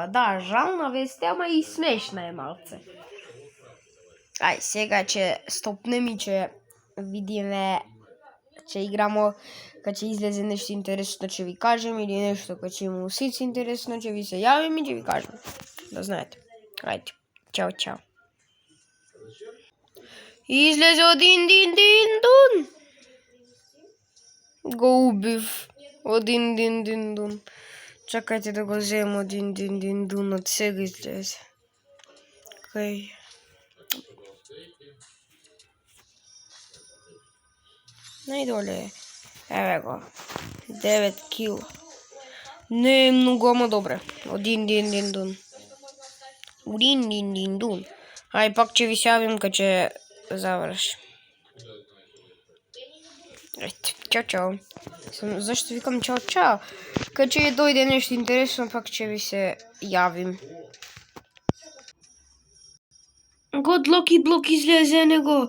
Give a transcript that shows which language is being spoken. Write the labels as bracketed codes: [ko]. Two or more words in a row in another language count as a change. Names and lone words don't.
[mk] Да, жална вест, ама и смешна е малце. Сега ќе стопнем и ќе видиме, ќе играмо, кога ќе излезе нешто интересно ќе ви кажем или нешто кога ќе има сите интересно ќе ви се јавим и ќе ви кажем. Да знаете. Ајде, чао, чао. Излезе один дин-дин-дун. Го убив. Один дин-дин-дун. Чакајте да го земам один дин-дин-дун, од сега излезе. Чекај. Најдоле. Еве го. 9 кил. Не е многу, ама добре. Один дин дун. Дин дун. Ај пак ќе ви се јавим кога ќе завршим. Ете, чао. Зашто викам чао? Кога ќе дојде нешто интересно, пак ќе ви се јавим. God Lucky Block излезе, него.